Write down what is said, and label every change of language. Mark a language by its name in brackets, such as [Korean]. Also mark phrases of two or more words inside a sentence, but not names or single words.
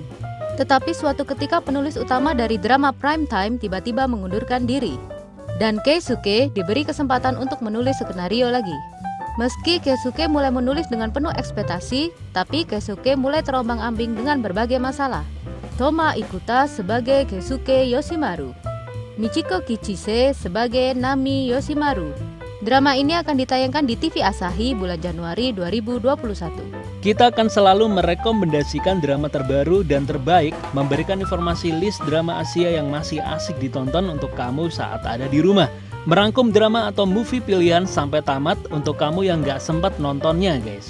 [Indonesian] Tetapi suatu ketika penulis utama dari drama Primetime tiba-tiba mengundurkan diri. Dan Keisuke diberi kesempatan untuk menulis skenario lagi. Meski Keisuke mulai menulis dengan penuh ekspektasi, tapi Keisuke mulai terombang-ambing dengan berbagai masalah. Toma Ikuta sebagai Keisuke Yoshimaru, Michiko Kichise sebagai Nami Yoshimaru. Drama ini akan ditayangkan di TV Asahi bulan Januari 2021. Kita akan selalu merekomendasikan drama terbaru dan terbaik, memberikan informasi list drama Asia yang masih asik ditonton untuk kamu saat ada di rumah. Merangkum drama atau movie pilihan sampai tamat untuk kamu yang gak sempat nontonnya, guys.